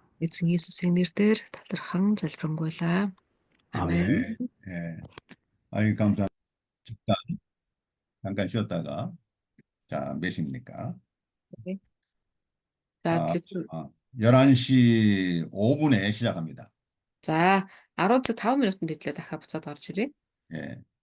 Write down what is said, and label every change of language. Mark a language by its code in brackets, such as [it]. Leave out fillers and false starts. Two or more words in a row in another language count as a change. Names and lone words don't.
[mn] Эзэн Иесусийн нэрээр талархан залбирanгуйлаа. [ko] 아멘. 아멘. 네, 예. 아유, 감사합니다. 잠깐 쉬었다가, 자, 몇 시입니까? 네. За 아, [mn] телевизэн [ko] 11시 5분에 시작합니다. [mn] за 10 цаг 5 минутанд идлээ дахиад буцаад орж ирээ. [ko] 예.